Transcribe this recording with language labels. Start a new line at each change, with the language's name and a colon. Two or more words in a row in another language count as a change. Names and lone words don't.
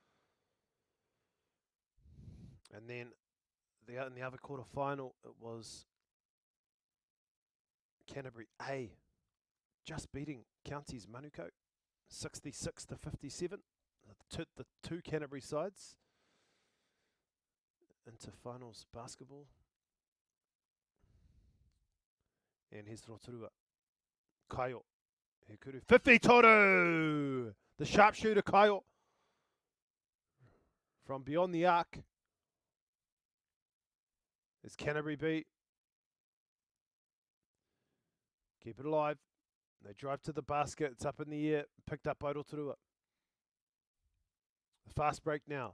English: And then in the other quarter final, it was Canterbury A just beating Counties Manukau 66-57. The two Canterbury sides into finals basketball. And here's Rotorua.
Māori: Kaio. Hekuru. Whiwhitoru!
English: The sharpshooter Kaio. From beyond the arc. It's Canterbury B. Keep it alive. They drive to the basket. It's up in the air. Picked up by Rotorua. The fast break now.